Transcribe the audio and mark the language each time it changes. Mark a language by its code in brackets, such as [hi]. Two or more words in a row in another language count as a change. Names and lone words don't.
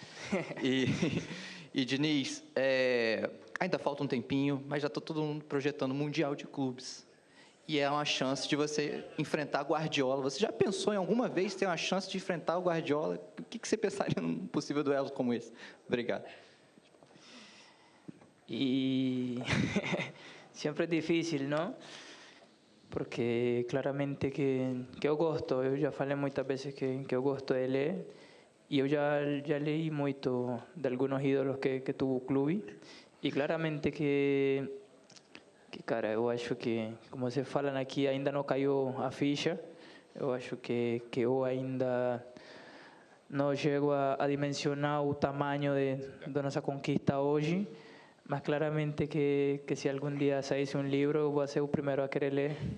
[pt] E Diniz, ainda falta um tempinho, mas já está todo mundo projetando Mundial de Clubes. E é uma chance de você enfrentar Guardiola. Você já pensou em alguma vez ter uma chance de enfrentar o Guardiola? O que você pensaria num possível duelo como esse? Obrigado. [es] Y siempre es difícil, ¿no? [pt] Porque claramente que eu gosto, eu já falei muitas vezes que eu gosto de ler, e eu já leí muito de [es] algunos ídolos que tuvo [pt] o clube, e claramente que, cara, eu acho que, como vocês falam aqui, ainda não caiu a ficha. Eu acho que eu ainda não chego a dimensionar o tamanho da nossa conquista hoje, mas claramente que se algum dia saísse um livro, eu vou ser o primeiro a querer ler.